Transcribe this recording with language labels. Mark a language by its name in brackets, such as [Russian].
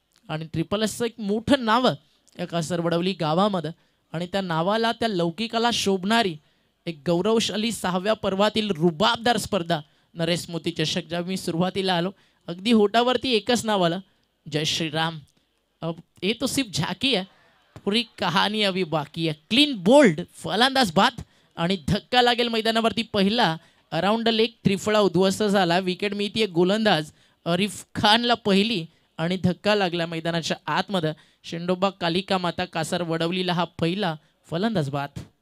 [Marathi] आणि ट्रिपल एसचं एक मोठं नाव या कासरवडवली गावामध्ये, आणि त्या नावाला, त्या लौकिकाला शोभणारी एक गौरवशाली 6व्या पर्वातील रुबाबदार स्पर्धा नरेश मोती चषक. ज्या मी सुरुवातीला आलो अगदी होटावरती एकच नाव आलं, जय श्रीराम. [Hindi] अब ये तो सिर्फ झाकी है, पूरी कहानी अभी बाकी है. [Marathi] क्लीन बोल्ड फलंदाज बाद आणि धक्का लागेल मैदानावरती. पहिला अराउंड द लेग त्रिफळा उद्ध्वस्त झाला. विकेट मिळतीये गोलंदाज अरिफ खानला पहिली, आणि धक्का लागला मैदानाच्या आतमध्ये. शेंडोबा कालिका माता कासार वडवलीला हा पहिला फलंदाज बाद.